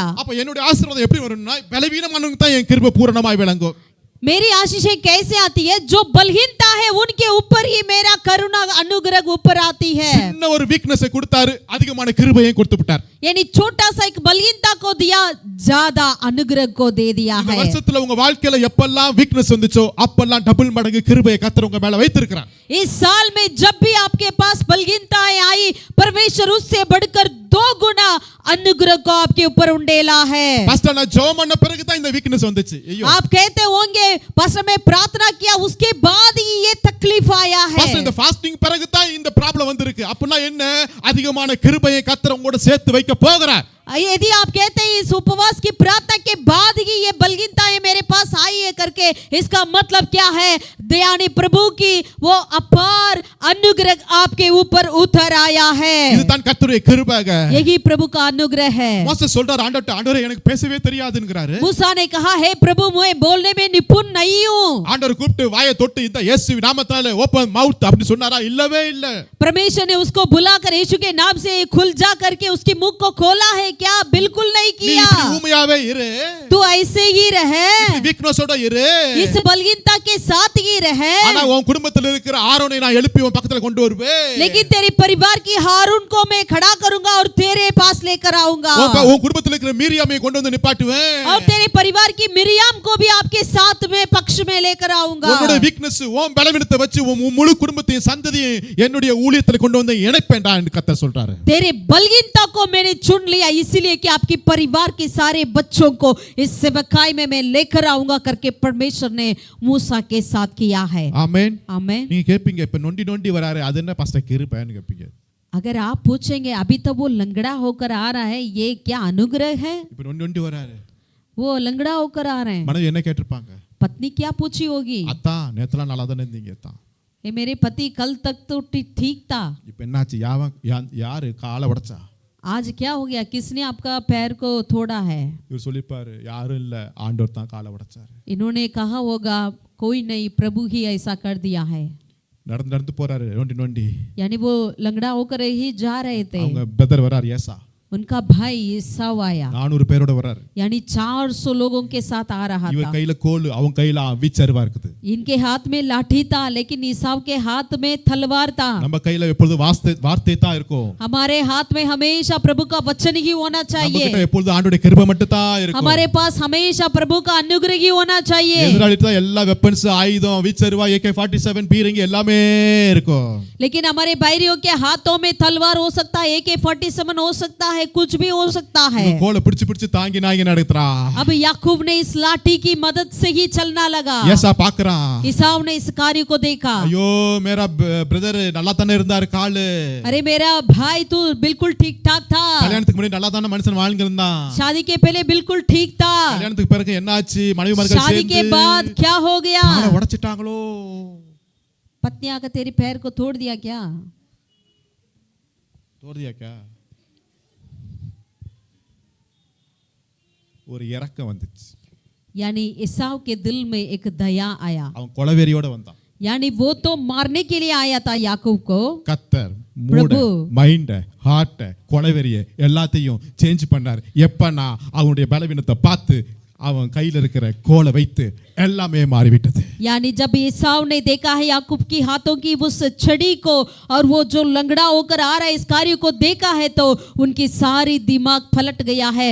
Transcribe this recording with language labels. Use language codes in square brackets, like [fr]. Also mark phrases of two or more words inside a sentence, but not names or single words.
[ta] அப்ப என்னுடைய ஆசீர்வாதம் எப்படி வரும்னா பலவீனமானவங்க தான் என் கிருபை பூரணமாய் விளங்கும். [hi] मेरी आशीषें कैसे आती है? जो बलहीनता है उनके ऊपर ही मेरा करुणा अनुग्रह ऊपर आती है। [ta] சின்ன ஒரு வீக்னஸை கொடுத்தாரு, அதிகமான கிருபையை கொடுத்து விட்டார். [hi] यानी छोटा सा एक बलहीनता को दिया, ज्यादा अनुग्रह को दे दिया [ta] இந்த [hi] है। [ta] வருஷத்துல உங்க வாழ்க்கையில எப்பெல்லாம் வீக்னஸ் வந்துச்சோ அப்பெல்லாம் டபுள் மடங்கு கிருபையை கர்த்தர் உங்க மேல வைத்திருக்கிறார். [hi] इस साल में जब भी आपके पास बलहीनताएं आई, परमेश्वर उससे बढ़कर 2 गुना अनुग्रह को आपके ऊपर उंडेला है। [ta] பாஸ்டர் நான் ஜெபம் பண்ண பிறகு தான் இந்த வீக்னஸ் வந்துச்சு. ஐயோ [hi] आप कहते होंगे पास्टर मैं प्रार्थना किया उसके बाद ही ये तकलीफ आया है। [ta] பாஸ்டர் இந்த ஃபாஸ்டிங் பிறகு தான் இந்த ப்ராப்ளம் வந்திருக்கு. அப்படினா என்ன? அதிகமான கிருபையை கர்த்தர் உங்களோட சேர்த்து வைக்க போகிறார். [hi] यदि आप कहते हैं इस उपवास की प्रार्थना के बाद ही ये बलहीनताएं मेरे पास आई है करके, इसका मतलब क्या है? दयानी प्रभु की वो अपार अनुग्रह आपके ऊपर उतर आया है। [ta] இதுதான் கர்த்தருடைய கிருபைங்க. [hi] यही प्रभु का अनुग्रह है। [ta] மோசே சொல்றார், ஆண்டவரே எனக்கு பேசவே தெரியாதுங்கறாரு. [hi] मूसा ने कहा है प्रभु मैं बोलने में निपुण नहीं हूं। [ta] ஆண்டவர் கூப்பிட்டு வாயை தொட்டு இந்த இயேசு நாமத்தாலே [en] open mouth [ta] அப்படி சொன்னாரா? இல்லவே இல்ல. [hi] परमेश्वर ने उसको बुलाकर यीशु के नाम से खुल जा करके उसके मुख को खोला है क्या? बिल्कुल नहीं [ta] நீ [hi] किया। [ta] இப்படி ஊமையாவே இரு, [hi] तू ऐसे ही रहे, [ta] இப்படி வீக்னஸோட இரு, [hi] इस बलहीनता के साथ ही रहे, [ta] ஆனா உன் குடும்பத்துல இருக்கிற ஆரோனை நான் எழுப்பி உன் பக்கத்துல கொண்டு வருவேன். [hi] लेकिन तेरे परिवार की हारून को मैं खड़ा करूंगा और तेरे पास लेकर आऊंगा, [ta] உன் குடும்பத்துல இருக்கிற மீரியாமை கொண்டு வந்து நிப்பாட்டுவேன். [hi] और तेरे परिवार की मिरियाम को भी आपके साथ में पक्ष में लेकर आऊंगा [ta] உன்னோட வீக்னஸ் உன் பலவீனத்தை வச்சு உன் முழு குடும்பத்தையும் சந்ததியும் என்னுடைய ஊழியத்துல கொண்டு வந்து இணைப்பேன்டா என்று கர்த்தர் சொல்றாரு. [hi] तेरे बलहीनता को मैंने चुन लिया इसीलिए कि आपके परिवार के सारे बच्चों को इस सेवकाई में मैं लेकर आऊंगा करके परमेश्वर ने मूसा के साथ किया है. [ta] ஆமென். [hi] आमेन. [ta] நீங்க கேப்பீங்க இப்ப நொண்டி நொண்டி வராரு அது என்ன பாஸ்டர் கிருபைன்னு கேப்பீங்க. [hi] अगर आप पूछेंगे अभी तो वो लंगड़ा होकर आ रहा है ये क्या अनुग्रह है. [ta] இப்ப நொண்டி நொண்டி வராரு [hi] वो लंगड़ा होकर आ रहे हैं. [ta] மனைவி என்ன கேட்டிருப்பாங்க? [hi] पत्नी क्या पूछी होगी? [ta] அத்தா நேத்தலாம் நல்லா தானே இருந்தீங்க அத்தா. [hi] ये मेरे पति कल तक तो ठीक था. [ta] இப்ப என்னாச்சு யாரு காலை உடைச்சா? [hi] आज क्या हो गया? किसने आपका पैर को तोड़ा है? [ta] இவர் சொல்லிப்பாரு யாரும் இல்ல ஆண்டவர் தான் காலை உடைச்சாரு. [hi] इन्होंने कहा होगा कोई नहीं प्रभु ही ऐसा कर दिया है. [ta] நடந்து நடந்து போறாரு நொண்டி நொண்டி. [hi] यानी वो लंगड़ा होकर ही जा रहे थे. [ta] அவங்க பிரதர் வராரு ஏசா. [hi] उनका भाई ईसाव आया. [ta] 400 பேரோட வராரு. [hi] यानी 400 लोगों के साथ आ रहा [ta] இவர் [hi] था. [ta] கையில கோல் அவங்க கையில வீச்சருவா இருக்குது. [hi] इनके हाथ में लाठी था लेकिन ईसाव के हाथ में तलवार था. [ta] நம்ம கையில எப்பொழுது வார்த்தை தான் இருக்கும். [hi] हमारे हाथ में हमेशा प्रभु का वचन ही होना [ta] நம்ம [hi] चाहिए. [ta] கிட்ட எப்பொழுது ஆண்டவருடைய கிருபை மட்டும் தான் இருக்கும். [hi] हमारे पास हमेशा प्रभु का अनुग्रह ही होना चाहिए. [ta] எதிராளிட்ட எல்லா வெப்பன்ஸ் ஆயுதம் வீச்சருவா AK-47 பீரங்கி எல்லாமே இருக்கும். [hi] लेकिन हमारे बैरियों के हाथों में तलवार हो सकता है AK-47 हो सकता है कुछ भी हो सकता है. [ta] கோலை பிடிச்சு பிடிச்சு தாங்கி நாங்கி நடக்குறா. [hi] अब याकूब ने इस लाठी की मदद से ही चलना लगा. [ta] ஏசா பார்க்கறான். [hi] ईसाव ने इस कार्य को देखा. [ta] ஐயோ मेरा பிரதர் நல்லா தானே இருந்தார் காலு. [hi] अरे मेरा भाई तू बिल्कुल ठीक ठाक था. [ta] கல்யாணத்துக்கு முன்னாடி நல்லா தானே மனுஷன் வாழ்ந்து இருந்தான். [hi] शादी के पहले बिल्कुल ठीक था. [ta] கல்யாணத்துக்கு பிறகு என்னாச்சு? மனைவிமார்கள் [hi] शादी के [ta] சேர்ந்து [hi] बाद क्या हो गया? [ta] காலை உடைச்சிட்டாங்களோ? [hi] पत्नी आकर तेरे पैर को तोड़ दिया क्या? तोड़ दिया क्या? [ta] ஒரு இரக்கம் வந்துச்சு. [hi] यानी ईसाव के दिल में एक दया आया. [ta] அவன் கொலவெறியோட வந்தான். [hi] यानी वो तो मारने के लिए आया था याकूब को. [ta] கத்தர் [en] mood mind heart [ta] கொலவெறிய எல்லாத்தையும் சேஞ்ச் பண்ணார். எப்பனா அவனுடைய பலவீனத்தை பார்த்து அவன் கையில இருக்கிற கோலை வைத்து எல்லாமே மாறிவிட்டது. [hi] यानी जब ईसाव ने देखा है याकूब की हाथों की उस छड़ी को और वो जो लंगड़ा होकर आ रहा है इस कार्य को देखा है तो उनकी सारी दिमाग पलट गया है.